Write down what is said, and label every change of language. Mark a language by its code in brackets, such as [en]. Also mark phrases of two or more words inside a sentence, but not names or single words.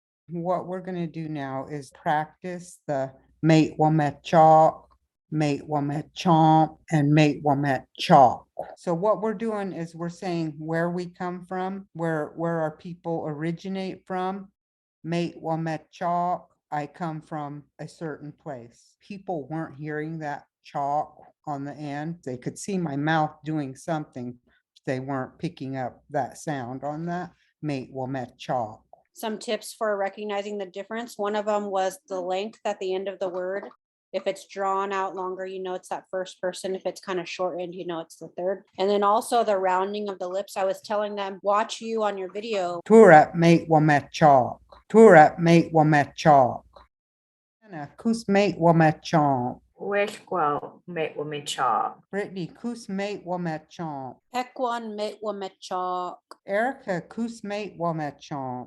[en] What we're going to do now is practice the wo-me-choom, wo-me-choom, and wo-me-choom. So what we're doing is we're saying where we come from, where our people originate from. Wo-me-choom, I come from a certain place. People weren't hearing that chalk on the end. They could see my mouth doing something. They weren't picking up that sound on that. Wo-me-choom. Some tips for recognizing the difference. One of them was the length at the end of the word. If it's drawn out longer, you know it's that first person. If it's kind of shortened, you know it's the third. And then also the rounding of the lips. I was telling them, watch you on your video. Turap wo-me-choom. Turap wo-me-choom. Kues wo-me-choom. wo-me-choom. Brittany, Kues wo-me-choom. Ekwan wo-me-choom. Erica, Kues wo-me-choom.